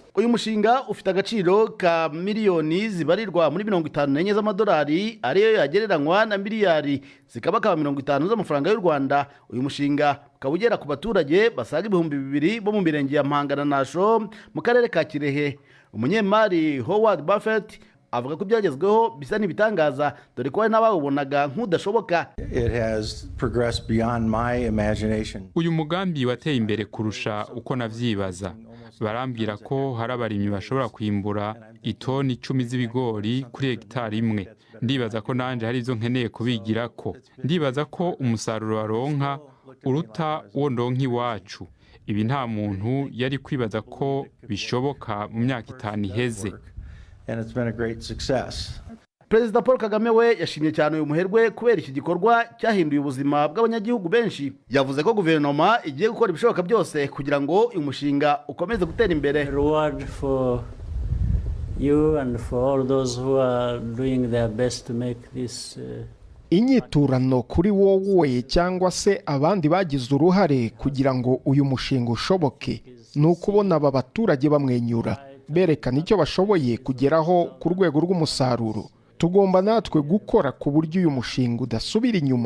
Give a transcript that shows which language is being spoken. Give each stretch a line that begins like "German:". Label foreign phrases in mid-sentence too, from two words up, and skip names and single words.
Kinyarwanda: Uyu mushinga ufite agaciro ka miliyoni zibarirwa muri 54 z'amadolari, ariyo yagereranywa na miliyari zikaba 50 z'amafaranga y'u Rwanda. Uyu mushinga ukaba ugera ku baturage basaga 2,000 bo mu mirenge ya Mpanga na Nasho mu karere ka Kirehe. Umunyemari Howard Buffett avuga ko byagezweho bisa n'ibitangaza, dore ko n'abawubonaga nk'udashoboka.
Rundi: Uyu mugambi wateye imbere kurusha uko navyibaza. Barambwira ko hari abarimyi bashobora kwimbura itoni 10 z'ibigori kuri hegitari 1. Ndibaza ko nanje hari izo nkeneye kubigira ko. Ndibaza ko umusaruro baronka uruta uwo ndonka iwacu. Ibi nta muntu yari kwibaza ko bishoboka mu myaka 5 iheze.
Kinyarwanda: Perezida Paul Kagame we yashimye cyane uyu muherwe kubera iki gikorwa cyahinduye ubuzima bw'abanyagihugu benshi. Yavuze ko guverinoma igiye gukora ibishoboka byose kugira ngo uyu mushinga ukomeze gutera imbere.
English: Reward for you and for all those who are doing their best to make this
Kinyarwanda: inyiturano kuri wowe cyangwa se abandi bagize uruhare kugira ngo uyu mushinga ushoboke, ni ukubona aba baturage bamwenyura, berekana icyo bashoboye kugeraho ku rwego rw'umusaruro. Tugomba natwe gukora ku buryo uyu mushinga udasubira inyuma.